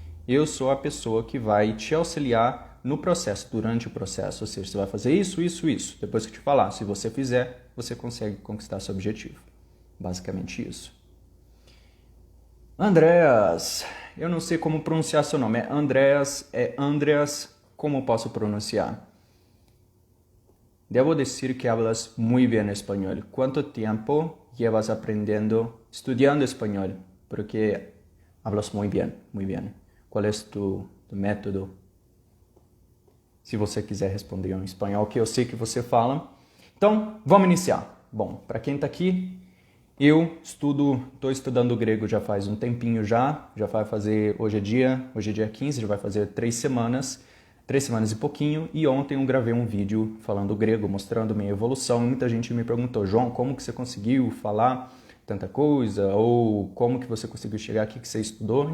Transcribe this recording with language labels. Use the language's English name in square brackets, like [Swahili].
[Portuguese] Eu sou a pessoa que vai te auxiliar no processo, durante o processo, ou seja, você vai fazer isso. Depois que eu te falar, se você fizer, você consegue conquistar seu objetivo. Basicamente isso. Andreas, eu não sei como pronunciar seu nome. É Andreas, como eu posso pronunciar? [Spanish] Debo decir que hablas muy bien español. ¿Cuánto tiempo llevas estudiando español? Porque hablas muy bien, muy bien. ¿Cuál es tu método? [Portuguese] Se você quiser responder em espanhol, que eu sei que você fala. Então, vamos iniciar. Bom, para quem está aqui, eu estou estudando grego já faz um tempinho já vai fazer, hoje é dia 15, já vai fazer 3 semanas e pouquinho, e ontem eu gravei um vídeo falando grego, mostrando minha evolução, e muita gente me perguntou, João, como que você conseguiu falar tanta coisa, ou como que você conseguiu chegar aqui que você estudou?